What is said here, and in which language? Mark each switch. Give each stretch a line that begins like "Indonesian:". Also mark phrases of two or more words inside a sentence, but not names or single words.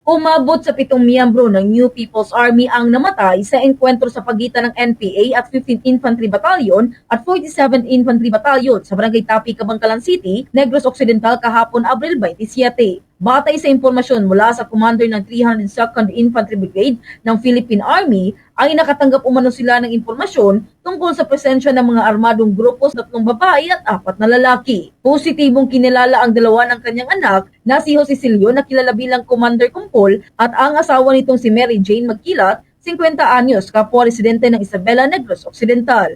Filipino: Umabot sa 7 miyembro ng New People's Army ang namatay sa engkwentro sa pagitan ng NPA at 15th Infantry Battalion at 47th Infantry Battalion sa Barangay Tapi, Cabangcalan City, Negros Occidental kahapon Abril 27. Batay sa impormasyon mula sa commander ng 302nd Infantry Brigade ng Philippine Army, ay nakatanggap umano sila ng impormasyon tungkol sa presensya ng mga armadong grupo sa 3 babae at 4 na lalaki. Positibong kinilala ang dalawa ng kanyang anak na si Jose Silio na kilala bilang Commander Kumpol at ang asawa nitong si Mary Jane Magkilat, 50 anyos, kapwa residente ng Isabela, Negros Occidental.